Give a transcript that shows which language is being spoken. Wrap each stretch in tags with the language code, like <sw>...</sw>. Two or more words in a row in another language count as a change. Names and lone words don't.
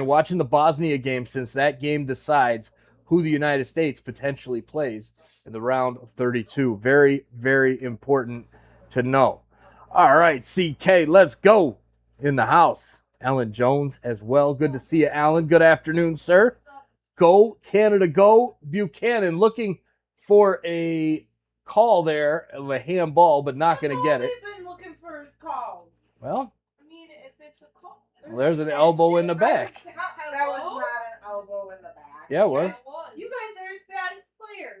<en>Watching the Bosnia game, since that game decides who the United States potentially plays in the round of 32. Very, very important to know. All right, CK, let's go. In the house, Alan Jones as well. Good to see you, Alan. Good afternoon, sir. Go, Canada, go. Buchanan looking for a call there of a handball, but not going to get it. They've been looking for his calls. Well, I mean, if it's a call. there's an elbow in the back. That was not an elbow in the back. Yeah, it was. You guys are as bad as players.</en>